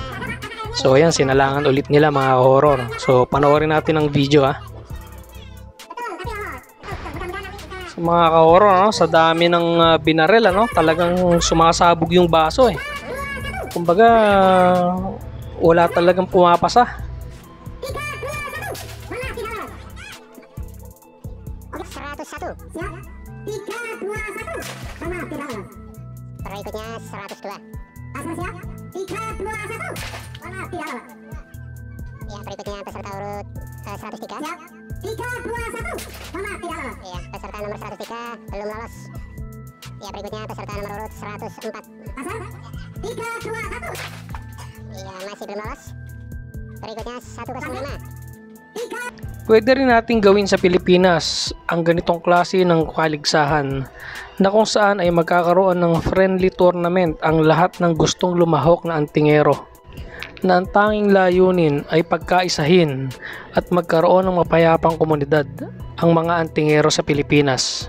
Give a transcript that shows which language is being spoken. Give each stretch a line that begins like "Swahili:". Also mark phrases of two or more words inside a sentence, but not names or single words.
Filipino: So ayan, sinalangan ulit nila mga horror. So panoorin natin ang video So, mga ka-horror sa dami ng binarel talagang sumasabog yung baso Kumbaga wala talagang pumapasa.
Indonesian: Berikutnya 102. Pasar siap? 3, 2, 1. Mana tidak lewat? Ya, berikutnya peserta urut 103. Siap? 3, 2, 1. Mana tidak lewat? Ya, peserta nomor 103 belum lolos. Ya, berikutnya peserta nomor urut 104. Pasar? 3, 2, 1. Ya, masih belum lolos. Berikutnya 105.
Filipino: Pwede rin natin gawin sa Pilipinas ang ganitong klase ng kaligsahan na kung saan ay magkakaroon ng
English: friendly tournament
Filipino: ang lahat ng gustong lumahok na antingero, na ang tanging layunin ay pagkaisahin at magkaroon ng mapayapang komunidad ang mga antingero sa Pilipinas.